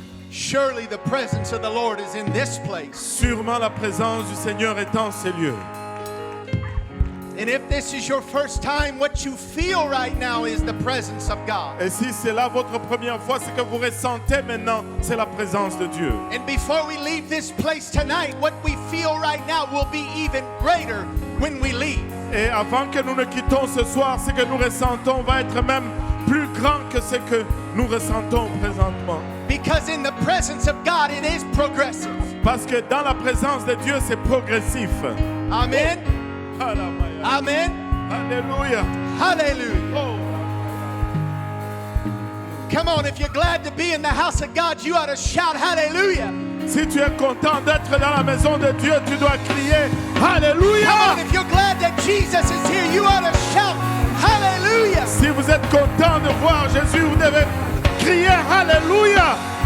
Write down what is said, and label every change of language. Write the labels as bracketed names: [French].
[English] Surely the presence of the Lord is in this place. [French] Sûrement la présence du Seigneur est en ces lieux. [English] And if this is your first time, what you feel right now is the presence of God. [French] Et si c'est là votre première fois, ce que vous ressentez maintenant, c'est la présence de Dieu. [English] And before we leave this place tonight, what we feel right now will be even greater when we leave. [French] Et avant que nous ne quittons ce soir, ce que nous ressentons va être même plus grand que ce que nous ressentons présentement. [English] Because in the presence of God, it is progressive. [French] Parce que dans la présence de Dieu, c'est progressif. [English] Amen. Amen. [French] Alléluia. [English] Hallelujah. Oh. Come on, if you're glad to be in the house of God, you ought to shout hallelujah. [French] Si tu es content d'être dans la maison de Dieu, tu dois crier Alléluia. [English] Come on, if you're glad that Jesus is here, you ought to shout hallelujah. [French] Si vous êtes content de voir Jésus, vous devez crier Alléluia.